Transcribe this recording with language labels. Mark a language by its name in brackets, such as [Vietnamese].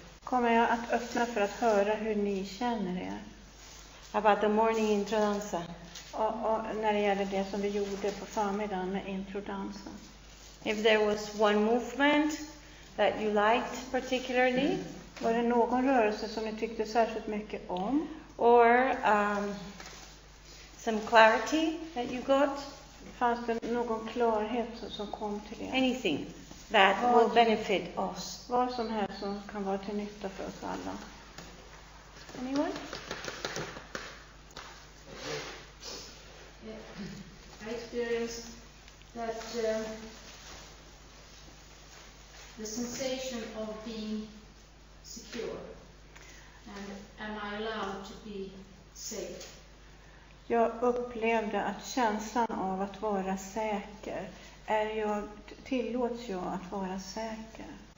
[Swedish] Kommer jag att öppna för att höra hur ni känner er. [English] About the morning introdanza. [Swedish] Och när det gäller det som vi gjorde på förmiddagen med introdansen. [English] If there was one movement that you liked particularly. [Swedish] Var det någon rörelse som ni tyckte särskilt mycket om? [English] Or some clarity that you got? [Swedish] Fanns det någon klarhet som kom till er? [English] Anything that will benefit us. [Swedish] Vad som helst som kan vara till nytta för oss alla. [English] Anyone? I experienced that the sensation of being secure, and am I allowed to be safe? [Swedish] Jag upplevde att känslan av att vara säker, tillåts jag att vara säker?